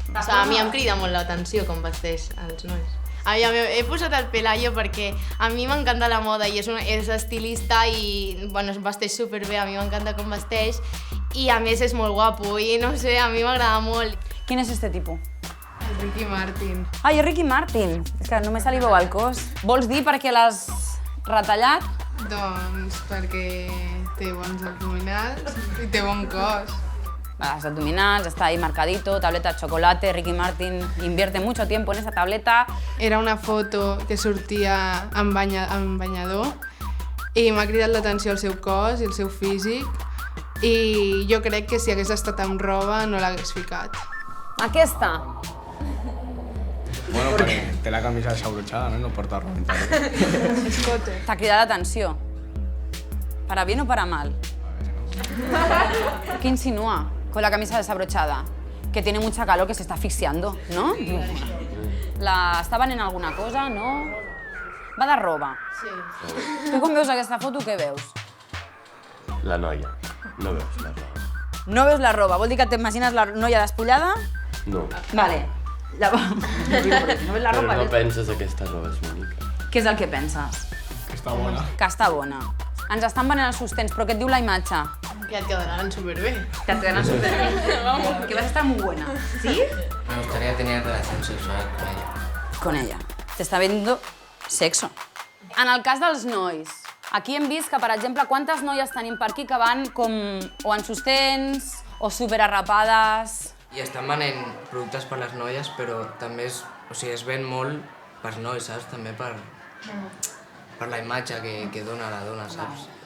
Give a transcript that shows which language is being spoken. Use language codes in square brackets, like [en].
[ca] O sigui, a mi em crida molt l'atenció com vesteix els nois. He posat el Pelayo perquè a mi m'encanta la moda i és estilista i es vesteix superbé, a mi m'encanta com vesteix i a més és molt guapo i no sé, a mi m'agrada molt. Quin és este tipus? Ricky Martin. Ai, és Ricky Martin. És que només se li veu el cos. Vols dir perquè l'has retallat? Doncs perquè té bons abdominals i té bon cos. [es] Las abdominals, está ahí marcadito, tableta de chocolate, Ricky Martin invierte mucho tiempo en esa tableta. [ca] Era una foto que sortia amb banyador i m'ha cridat l'atenció el seu cos i el seu físic i jo crec que si hagués estat amb roba no l'hagués ficat. Aquesta. Bueno, perquè té la camisa desabrochada, no? No porta roba interior. Escote. T'ha cridat l'atenció. [es] Para bien o para mal? ¿Qué insinúa con la camisa desabrochada? Que tiene mucha calor, que se está asfixiando, ¿no? [ca] La estaven en alguna cosa, no? Va de roba. Sí. Tu quan veus aquesta foto, què veus? La noia. No veus la roba. No veus la roba. Vol dir que t'imagines la noia despullada? No. Vale. Llavors, no veus la roba? Però no penses que aquesta roba és bonica. Què és el que penses? Que està bona. Que està bona. Ens estan venent els sostens, però què et diu la imatge? Que et quedaran superbé. Que et quedaran superbé. [es] Que vas a estar muy buena. ¿Sí? Me gustaría tener relación sexual con ella. Con ella. [ca] Te està venint sexo. En el cas dels nois, aquí hem vist que, per exemple, quantes noies tenim per aquí que van com o en sostens o superarrapades. I estan venent productes per les noies, però també es ven molt per nois, saps? També per la imatge que dona la dona, saps?